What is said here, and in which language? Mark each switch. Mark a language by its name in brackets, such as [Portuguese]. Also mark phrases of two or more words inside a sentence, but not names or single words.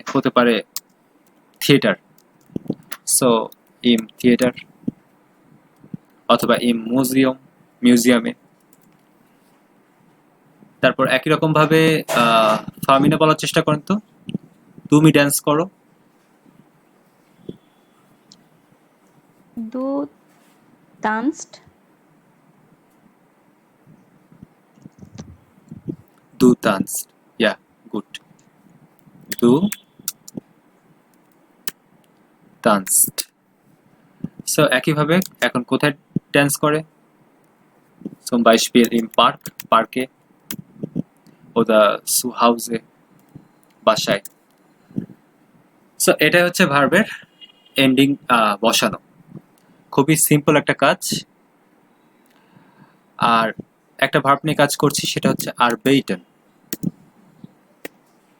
[Bangla] হতে পারে থিয়েটার, সো [German] im Theater, [Bangla] অথবা [German] im Museum. [Bangla] তারপর একই রকম ভাবে ফার্মিনা বলার চেষ্টা করেন তো, তুমি ড্যান্স করো। [German] Du tanzt, Du tanzt, [English] yeah, good. [German] Du tanzt। [Bangla] সো একইভাবে এখন কোথায় ড্যান্স করে? [German] zum Beispiel im Park, পার্কে, oder zu Hause, [Bangla] বাসায়। সো এটাই হচ্ছে ভার্বের এন্ডিং বসানো। খুবই সিম্পল একটা কাজ। আর একটা ভার্ব নিয়ে কাজ করছি, সেটা হচ্ছে arbeiten।